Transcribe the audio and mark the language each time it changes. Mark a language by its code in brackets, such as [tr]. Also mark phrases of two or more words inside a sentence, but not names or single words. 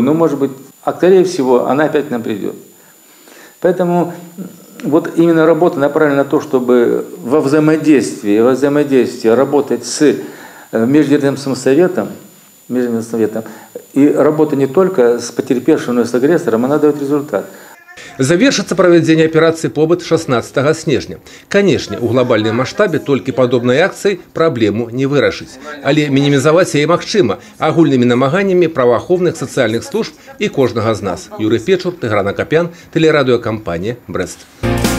[ru] Ну, может быть, скорее всего, она опять к нам придет. Поэтому вот именно работа направлена на то, чтобы во взаимодействии работать с Межведомственным советом, и работа не только с потерпевшим, но и с агрессором, она дает результат. [be] Завершыцца правядзенне аперацыі «Побыт» 16 снежня. Канешне, у глобальным маштабе толькі падобнай акцыі праблему не вырашыць. Але мінімізаваць яе магчыма агульнымі намаганнямі праваахоўных сацыяльных служб і кожнага з нас. Юрый Печур, Тыгран Акопян, тэлерадыёкампанія «Брест».